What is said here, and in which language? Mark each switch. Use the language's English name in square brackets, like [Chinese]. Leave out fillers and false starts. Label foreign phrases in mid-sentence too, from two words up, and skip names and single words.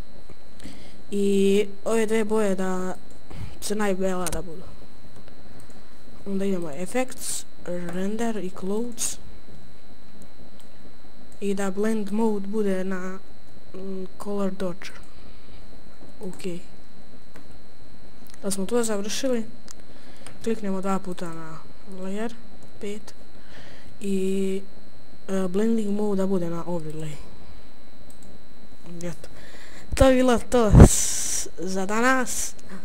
[Serbian] i ove dve boje da crna i bela da budu. Onda idemo [English] effects, render [Serbian] i clothes i da [English] blend mode [Serbian] bude na [English] color dodger. [Serbian] Ok. Da smo to završili, kliknemo 2 puta na layer 5 i [English] blending mode [Serbian] da bude na overlay. Eto. To je bilo to za danas.